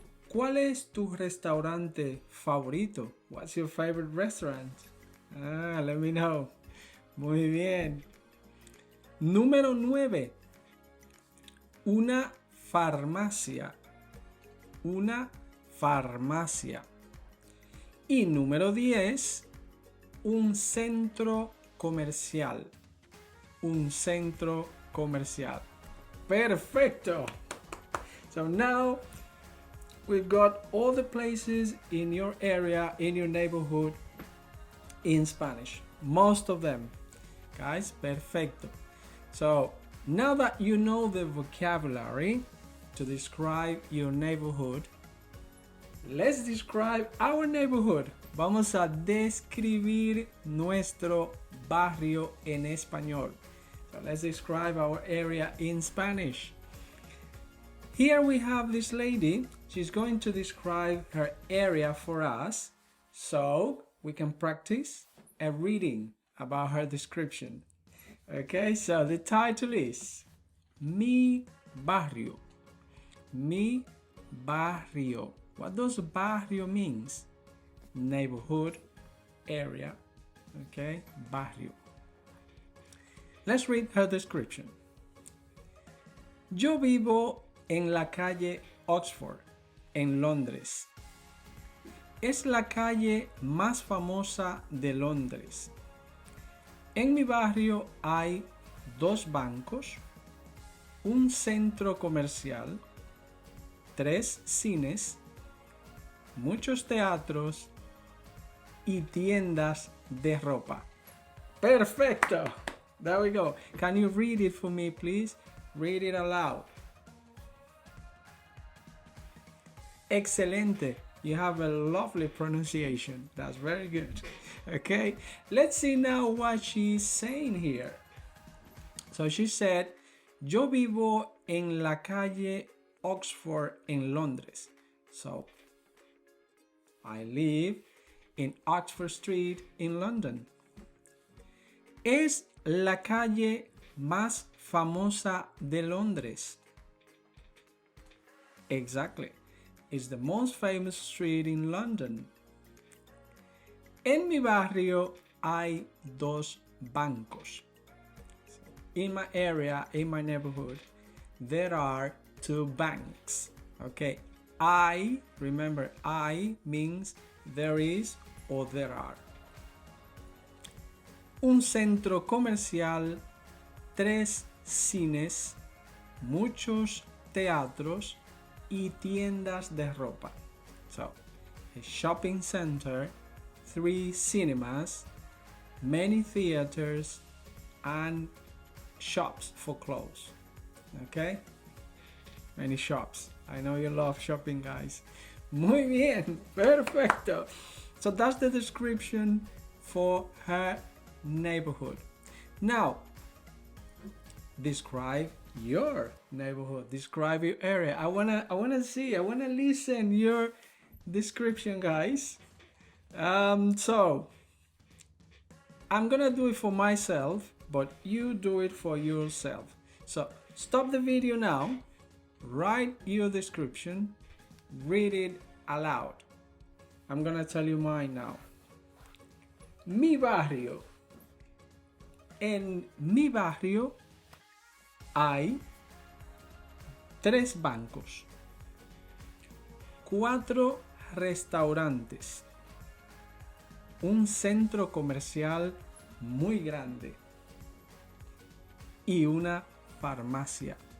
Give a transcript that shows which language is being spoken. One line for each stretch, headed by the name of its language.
Spanish: ¿Cuál es tu restaurante favorito?
English: What's your favorite restaurant? Let me know.
Spanish: Muy bien. Número 9. Una farmacia. Una farmacia. Y número 10. Un centro comercial. Un centro comercial. Perfecto.
English: So now we've got all the places in your area, in your neighborhood, in Spanish. Most of them. Guys, perfecto. So now that you know the vocabulary to describe your neighborhood, let's describe our neighborhood.
Spanish: Vamos a describir nuestro barrio en español.
English: So let's describe our area in Spanish. Here we have this lady. She's going to describe her area for us so we can practice a reading about her description. Okay, so the title is Mi Barrio. Mi Barrio. What does barrio means? Neighborhood, area. Okay, barrio. Let's read her description.
Spanish: Yo vivo en la calle Oxford, en Londres. Es la calle más famosa de Londres. En mi barrio hay 2 bancos, un centro comercial, 3 cines, muchos teatros y tiendas de ropa. Perfecto.
English: There we go. Can you read it for me, please? Read it aloud. Excelente. You have a lovely pronunciation. That's very good. Okay. Let's see now what she's saying here. So she said,
Spanish: yo vivo en la calle Oxford en Londres.
English: So I live in Oxford Street in London.
Spanish: Es la calle más famosa de Londres.
English: Exactly. It's the most famous street in London.
Spanish: En mi barrio hay 2 bancos.
English: In my area, in my neighborhood, there are 2 banks. Okay. Remember, I means there is or there are.
Spanish: Un centro comercial, 3 cines, muchos teatros y tiendas de ropa.
English: So, a shopping center, 3 cinemas, many theaters, and shops for clothes. Okay? Many shops. I know you love shopping, guys.
Spanish: Muy bien, perfecto.
English: So that's the description for her neighborhood. Now, describe your neighborhood. Describe your area. I wanna listen your description, guys. So I'm gonna do it for myself, but you do it for yourself. So stop the video now, write your description, read it aloud. I'm gonna tell you mine now. Mi barrio.
Spanish: En mi barrio hay 3 bancos, 4 restaurantes, un centro comercial muy grande y una farmacia.